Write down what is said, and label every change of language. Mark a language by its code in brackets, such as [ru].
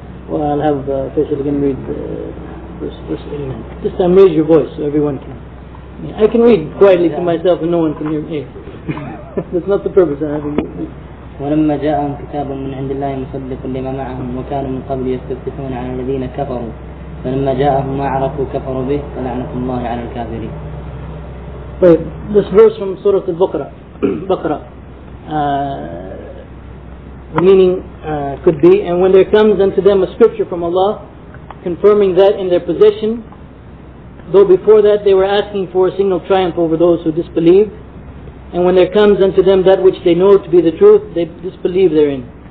[en] Well, I'll have Faisal again read verse 89. This time raise your voice so everyone can. I can read quietly to myself and no one can hear me. That's not the purpose of having you read. [ar] ولما جاءهم كتاب من عند الله مصدق لما معهم وكانوا من قبل يستفتحون على الذين كفروا فلما جاءهم ما عرفوا كفروا به فلعنة الله على الكافرين. [en] Wait, this verse from Surah Al-Baqarah, the meaning could be, and when there comes unto them a scripture from Allah confirming that in their possession, though before that they were asking for a signal triumph over those who disbelieved, and when there comes unto them that which they know to be the truth, they disbelieve therein.